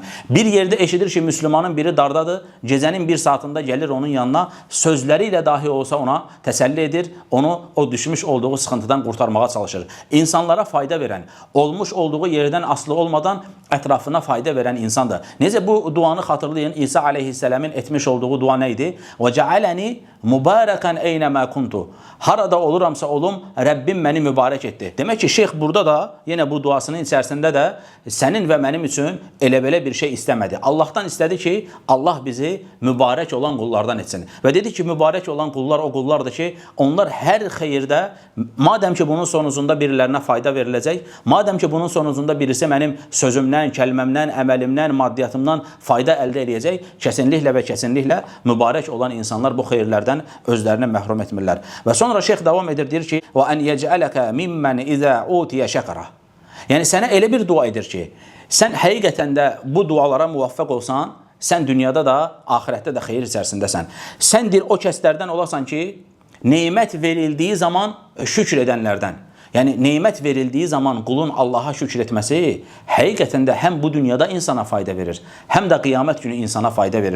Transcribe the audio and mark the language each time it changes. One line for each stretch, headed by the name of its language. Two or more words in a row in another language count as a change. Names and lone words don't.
Azerbaijani: Bir yerdə eşidir ki, müslümanın biri dardadır, gecənin bir saatında gəlir onun yanına, sözləri ilə dahi olsa ona təsəlli edir, onu o düşmüş olduğu sıxıntıdan qurtarmağa çalışır. İnsanlara fayda verən, olmuş olduğu yerdən asılı olmadan ətrafına fayda verən insandır. Necə bu duanı xatırlayın, İsa aleyhisselamın etmiş olduğu dua nə idi?
Arabic: وَجَعَلَنِي مُبَارَكًا اَيْنَمَا كُنْتُ
Azerbaijani: Harada oluramsa olum, Rəbbim məni mübarək etdi. Demək ki, şeyx burada da, yenə bu duasının içərisində də sənin və mənim üçün elə belə bir şey istəmədi. Allahdan istədi ki, Allah bizi mübarək olan qullardan etsin. Və dedi ki, mübarək olan qullar o qullardır ki, onlar hər xeyirdə, madəm ki, bunun sonuzunda birilərinə fayda veriləcək, madəm ki, bunun sonuzunda birisi mənim sözümdən, kəlməmdən, əməlimdən, maddiyyatımdan fayda əldə edəcək, kəsinliklə və kəsinliklə mübarək olan insanlar bu xeyirlərdən özlərini məhrum etmirlər. Və sonra şeyx davam edir, deyir ki,
Arabic: وَأَنْ يَجْعَلَكَ مِمَّنْ إِذَا أُوتِيَ شَكَرَ
Azerbaijani: Yəni, sənə elə bir dua edir ki, sən həqiqətən də bu dualara müvəffəq olsan, sən dünyada da, axirətdə də xeyir içərisindəsən. Sən deyir, o kəslərdən olasan ki, neymət verildiyi zaman şükür edənlərdən. Yəni, neymət verildiyi zaman qulun Allaha şükür etməsi həqiqətən də həm bu dünyada insana fayda verir, həm də qiyamət günü insana fayda verir.